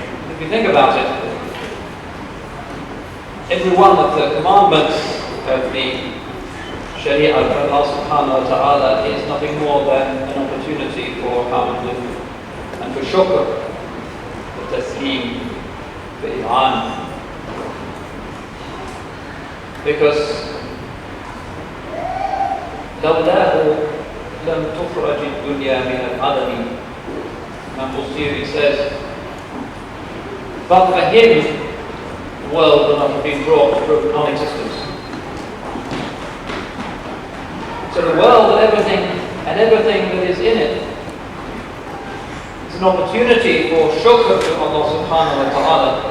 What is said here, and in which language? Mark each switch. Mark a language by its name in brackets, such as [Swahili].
[English] If you think about it, every one of the commandments of the Sharia of Allah subhanahu wa ta'ala is nothing more than an opportunity for hamd and for shukr, for taslim, for i'an. [Arabic] Because لولاه لم تخرج الدنيا من العدم. [English] And Busiri says, but for him, the world would not have been brought from non-existence. So the world and everything that is in it is an opportunity for shukr to Allah subhanahu wa ta'ala.